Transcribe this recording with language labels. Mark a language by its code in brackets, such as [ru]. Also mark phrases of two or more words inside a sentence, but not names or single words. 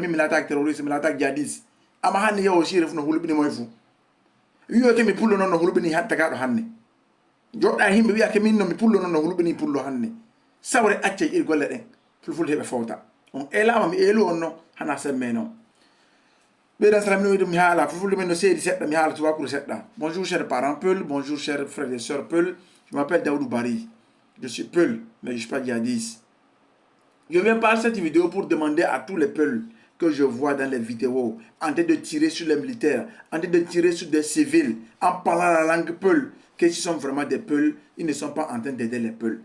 [ff] min milata terrorist milata jihadis ama hande yawo shirif no hulbini moy fu wiyo ke mi pullo non no hulbini hatta ga do hanne jodda himbe wiya ke min no mi pullo non no hulbini pullo hanne sawre acce ir golle den fulfulde be fawta on elama mi elu on no hana semme non Bédan salam no mi hala fulfulde men no seedi sedda mi hala tuba pour sedda. [fr] Bonjour chers parents Peul, bonjour chers frères et sœurs Peul. Je m'appelle Daoudou Bari. Je suis Peul, mais je suis pas djihadiste. Je viens par cette vidéo pour demander à tous les Peuls que je vois dans les vidéos en train de tirer sur les militaires, en train de tirer sur des civils, en parlant la langue Peul, qu'ils sont vraiment des Peuls, ils ne sont pas en train d'aider les Peuls.